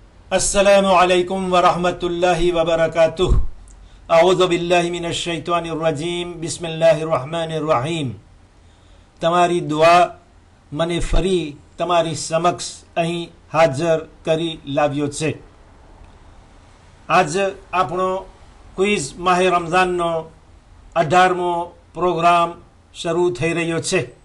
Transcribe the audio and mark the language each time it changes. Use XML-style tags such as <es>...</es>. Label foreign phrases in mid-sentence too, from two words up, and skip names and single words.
<ar>السلام عليكم ورحمة الله وبركاته. أعوذ بالله من الشيطان الرجيم بسم الله الرحمن الرحيم.</ar> <gu>તમારી દુઆ મને ફરી તમારી સમક્ષ અહીં હાજર કરી લાવ્યો છે। આજ આપણો ક્વિઝ માહે રમઝાનનો 18મો પ્રોગ્રામ શરૂ થઈ રહ્યો છે।</gu>